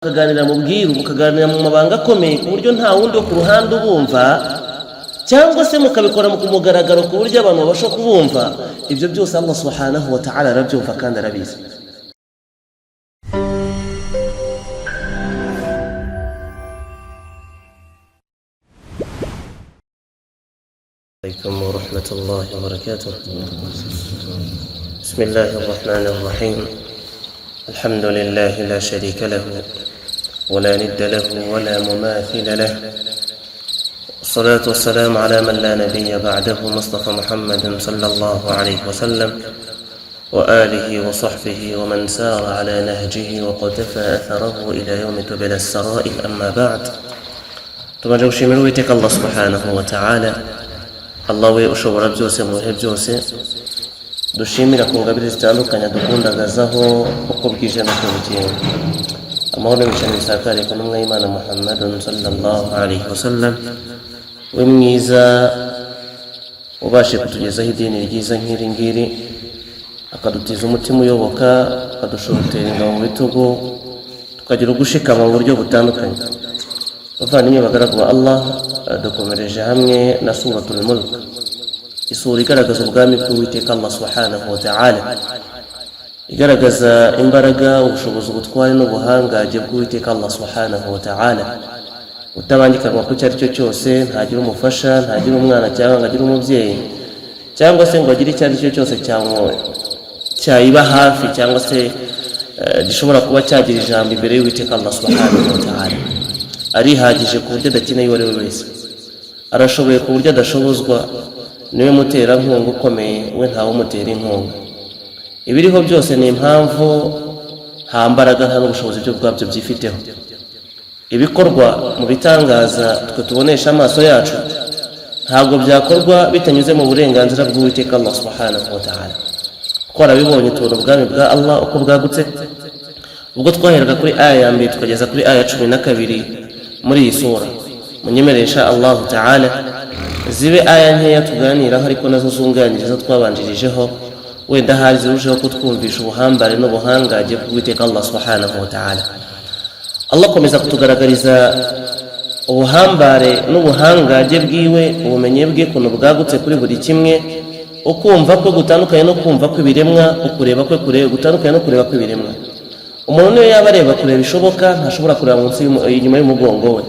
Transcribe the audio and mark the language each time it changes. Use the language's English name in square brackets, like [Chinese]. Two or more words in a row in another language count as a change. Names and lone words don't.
[Kinyarwanda] mukaganira mu bwiru, mukaganira mu mabanga akomeye ku buryo nta wundi wo ku ruhande ubumva, cyangwa se mukabikora mu kumugaragaro ku buryo abantu babasha kubumva. Ibyo byose [Arabic] الله سبحانه وتعالى [Kinyarwanda] arabyumva kandi arabizi. [Arabic] عليكم ورحمة الله وبركاته. بسم الله الرحمن الرحيم. الحمد لله لا شريك له ولا ند له ولا مماثل له، والصلاة والسلام على من لا نبي بعده مصطفى محمد صلى الله عليه وسلم وآله وصحبه ومن سار على نهجه وقتفى أثره إلى يوم تبلى السرائر. أما بعد، تمجوشي من ويتك الله سبحانه وتعالى. [Kinyarwanda] Allah we ushobora byose mu bihe byose, dushimira ku ngabire zitandukanye dukundagazaho uko bwije no bukeye. Amahoro y'Imana isakare ku ntumwa y'Imana Muhammadun [Arabic] صلى الله عليه وسلم, [Kinyarwanda] we mwiza ubashe kutugezaho idini ryiza nk'iri ngiri, akadutiza umutima uyoboka, akadushorotera ingabo mu bitugu, tukagira ugushikama mu buryo butandukanye. Bavandimwe bagaragu ba Allah, dukomereje hamwe na suratul Mulk, isura igaragaza ubwami bw'Uwiteka [Arabic] الله سبحانه وتعالى, [Kinyarwanda] igaragaza imbaraga, ubushobozi, ubutware n'ubuhangaje bw'Uwiteka [Arabic] الله سبحانه وتعالى, [Kinyarwanda] utabangikanwa ku cyari cyo cyose, ntagira umufasha, ntagira umwana cyangwa ntagira umubyeyi, cyangwa se ngo agire icyo ari cyo cyose cyayiba hafi, cyangwa se gishobora kuba cyagira ijambo imbere y'Uwiteka [Arabic] الله سبحانه وتعالى. [Kinyarwanda] Arihagije ku buryo adakeneye uwo ari we wese, arashoboye ku buryo adashobozwa, niwe muterankunga ukomeye, we ntawe umutera inkunga. Ibiriho byose ni impamvu nta mbaraga nta n'ubushobozi byo bwabyo byifiteho. Ibikorwa mu bitangaza twe tubonesha amaso yacu ntabwo byakorwa bitanyuze mu burenganzira bw'Uwiteka [Arabic] الله سبحانه وتعالى. [Kinyarwanda] Twarabibonye tubona ubwami bwa Allah uko bwagutse ubwo twaheraga kuri aya ya mbere tukageza kuri aya 12 muri iyi sura. Munyemerere [Arabic] إن شاء الله تعالى [Kinyarwanda] zibe aya nkeya tuganiraho, ariko nazo zunganiriza twabanjirijeho, wenda hari zirushaho kutwumvisha ubuhambare n'ubuhangaje bw'Uwiteka [Arabic] الله سبحانه وتعالى. [Kinyarwanda] Allah akomeza kutugaragariza ubuhambare n'ubuhangaje bwiwe, ubumenyi bwe kuno bwagutse kuri buri kimwe, ukumva ko gutandukanye no kumva ko ibiremwa, ukureba ko gutandukanye no kureba ko ibiremwa. Umuntu niyo yaba areba kureba bishoboka, ntashobora kureba munsi inyuma y'umugongo we.